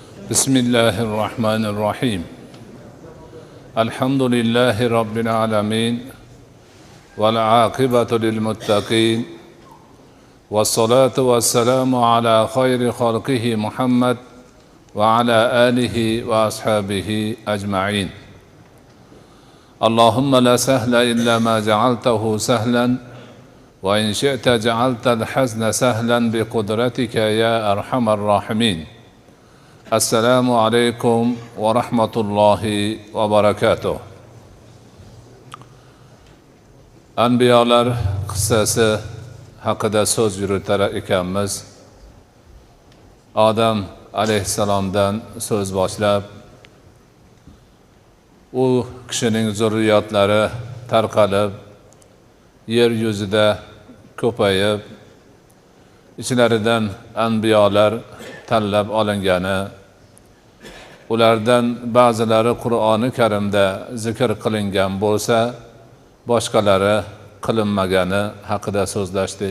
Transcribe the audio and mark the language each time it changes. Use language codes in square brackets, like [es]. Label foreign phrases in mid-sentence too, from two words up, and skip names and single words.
[ar] بسم الله الرحمن الرحيم الحمد لله رب العالمين والعاقبة للمتقين والصلاة والسلام على خير خلقه محمد وعلى آله وأصحابه أجمعين اللهم لا سهل إلا ما جعلته سهلا وإن شئت جعلت الحزن سهلا بقدرتك يا أرحم الراحمين [uz] السلام عليكم ورحمة الله وبركاته. Anbiyolar qissasi haqida so'z yuritar ekanmiz. Odam alayhissalomdan so'z boshlab, u kishining zurriyotlari tarqalib, yer yuzida ko'payib, ichlaridan anbiyolar tanlab olingani, ulardan ba'zilari Qur'oni Karimda zikr qilingan bo'lsa, boshqalari qilinmagani haqida so'zlashdik.